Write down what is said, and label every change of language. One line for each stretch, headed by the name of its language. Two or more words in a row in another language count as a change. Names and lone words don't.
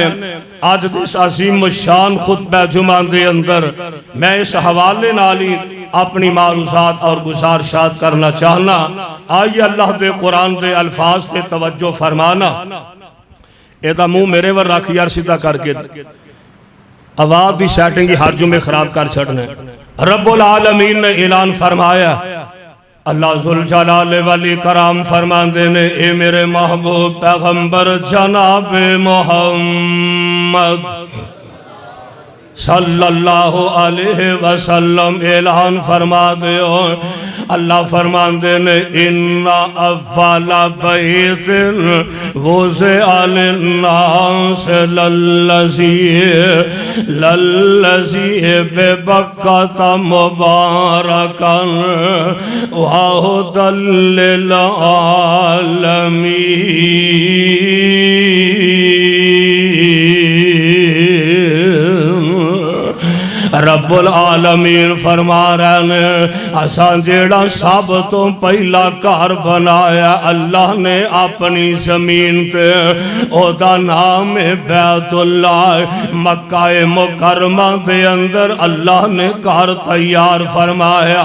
Punjabi: ਅਜ ਇਸ ਅਜ਼ੀਮ ਸ਼ਾਨ ਖ਼ੁਤਬਾ ਜੁਮਾ ਦੇ ਅੰਦਰ ਮੈਂ ਇਸ ਹਵਾਲੇ ਨਾਲ ਹੀ ਅਪਣੀ ਮਾਰੂਜ਼ਾਤ ਔਰ ਗੁਜ਼ਾਰਿਸ਼ਾਤ ਕਰਨਾ ਚਾਹਨਾ। ਆਇਏ ਅੱਲਾਹ ਦੇ ਕੁਰਾਨ ਦੇ ਅਲਫ਼ਾਜ਼ ਪੇ ਤਵੱਜੋ ਫ਼ਰਮਾਣਾ। ਏਦਾ ਮੂੰਹ ਮੇਰੇ ਵਲ ਰੱਖ ਯਾਰ ਸਿੱਧਾ ਕਰਕੇ ਆਵਾਜ਼ ਦੀ ਸੈਟਿੰਗ ਹਰ ਜੁਮੇ ਖ਼ਰਾਬ ਕਰ ਛੱਡਣਾ।
Arabic: رب العالمين
Punjabi: ਨੇ ਐਲਾਨ ਫ਼ਰਮਾਇਆ,
Arabic: الله ذو الجلال والإكرام
Punjabi: ਫ਼ਰਮਾਂਦੇ ਨੇ ਏ ਮੇਰੇ ਮਹਿਬੂਬ ਪੈਗ਼ੰਬਰ ਜਨਾਬ ਮੁਹੰਮਦ
Arabic: صلى الله عليه وسلم
Punjabi: ਐਲਾਨ ਫ਼ਰਮਾ ਦੇ। ਅੱਲਾਹ ਫ਼ਰਮਾਂਦੇ ਨੇ
Arabic: إن أول بيت وضع للناس للذي ببكة مباركا وهدى للعالمين. رب العالمين
Punjabi: ਫ਼ਰਮਾ ਰਹੇ ਨੇ ਅਸਾਂ ਜਿਹੜਾ ਸਭ ਤੋਂ ਪਹਿਲਾ ਘਰ ਬਣਾਇਆ ਅੱਲਾਹ ਨੇ ਅਪਣੀ ਜ਼ਮੀਨ ਪੇ ਓਦਾ ਨਾਮ ਹੈ ਬੈਤੁੱਲਾਹ। ਮੱਕਾ ਮੁਕੱਰਮਾ ਦੇ ਅੰਦਰ ਅੱਲਾਹ ਨੇ ਘਰ ਤਿਆਰ ਫ਼ਰਮਾਇਆ।